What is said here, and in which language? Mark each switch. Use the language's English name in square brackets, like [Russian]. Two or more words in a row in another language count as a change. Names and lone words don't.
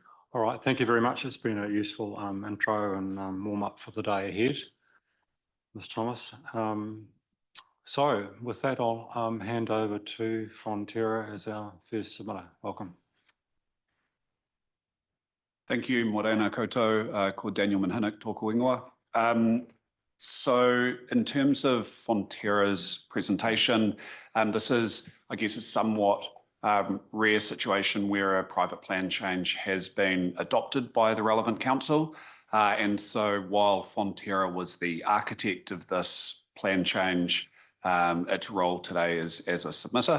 [English] All right, thank you very much. It's been a useful intro and warm up for the day ahead, Ms. Thomas. So with that, I'll hand over to Fonterra as our first submitter. Welcome. Thank you, [Māori] Morena koutou, ko Daniel Manhinnick, tōku ingoa. [English] So in terms of Fonterra's presentation, this is, I guess, a somewhat rare situation where a private plan change has been adopted by the relevant council. And so while Fonterra was the architect of this plan change, its role today is as a submitter.